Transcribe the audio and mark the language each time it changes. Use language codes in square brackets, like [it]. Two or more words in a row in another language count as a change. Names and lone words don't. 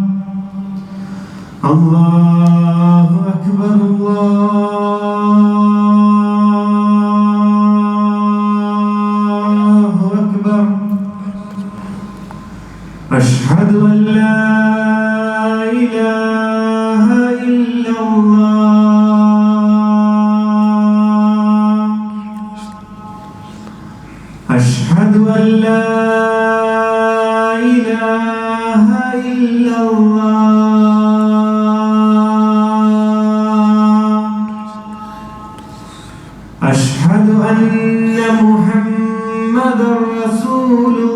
[ar] الله أكبر الله أكبر أشهد أن لا إله إلا الله أشهد أن لا إله إلا الله أشهد أن محمدا رسول